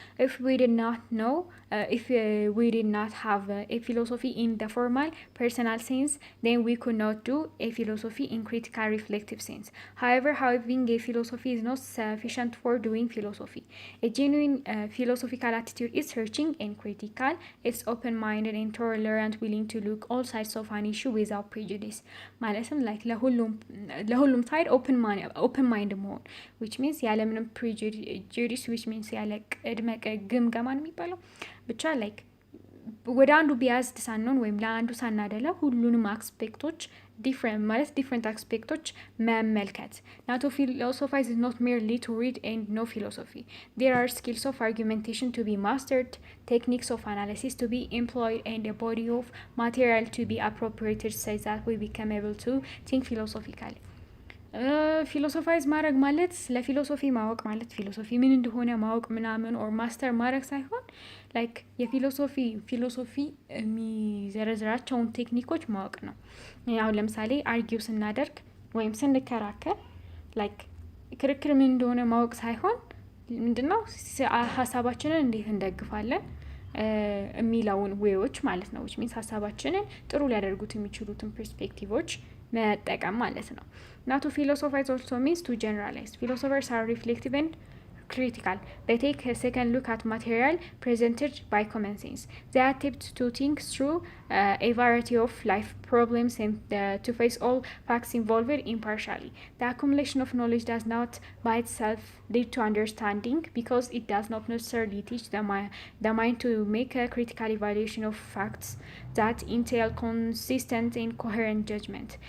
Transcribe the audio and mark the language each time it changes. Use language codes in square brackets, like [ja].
[en] If we did not know, if we did not have a philosophy in the formal personal sense, then we could not do a philosophy in critical reflective sense. However, having a philosophy is not sufficient for doing philosophy. A genuine philosophical attitude is searching and critical. It's open-minded and tolerant, willing to look all sides of an issue without prejudice. [am] ማለትም ላይክ ለሁሉም ሳይድ ኦፕን ማይንድ መሆን ዊች ሚንስ ያለምንም ፕሪጁዲስ ዊች ሚንስ ያለ ቅድመ ግምገማ ነው የሚባለው። ብቻ ላይክ ወደ አንዱ ቢያዝድ ሳንሆን ወይም ለአንዱ ሳናደላ ሁሉንም አስፔክቶች ዲፍረንት አስፔክቶች መመልከት። [en] Now to philosophize is not merely to read and know philosophy. There are skills of argumentation to be mastered, techniques of analysis to be employed, and a body of material to be appropriated such that we become able to think philosophically. [am] ፊሎሶፋይዝ ማድረግ ማለት ስለ ፊሎሶፊ ማወቅ ማለት ፊሎሶፊ ምን እንደሆነ ማወቅ ምናምን ኦር ማስተር ማድረግ ሳይሆን ላይክ ፊሎሶፊ የሚዘረዝራቸውን ቴክኒኮች ማወቅ ነው። አሁን ለምሳሌ አርጊው ስናደርግ ወይም ስንከራከር ላይክ ክርክር ምን እንደሆነ ማወቅ ሳይሆን ምንድነው ሀሳባችንን እንዴት እንደግፋለን የሚለውን ዌዎች ማለት ነው። [en] which means [am] ሀሳባችንን ጥሩ ሊያደርጉት የሚችሉትን ፐርስፔክቲቮች መጠቀም ማለት ነው። [en] Now to philosophize also means to generalize. Philosophers are reflective and critical. They take a second look at material presented by common sense. They attempt to think through a variety of life problems and to face all facts involved impartially. The accumulation of knowledge does not by itself lead to understanding because it does not necessarily teach the mind to make a critical evaluation of facts that entail consistent and coherent judgment.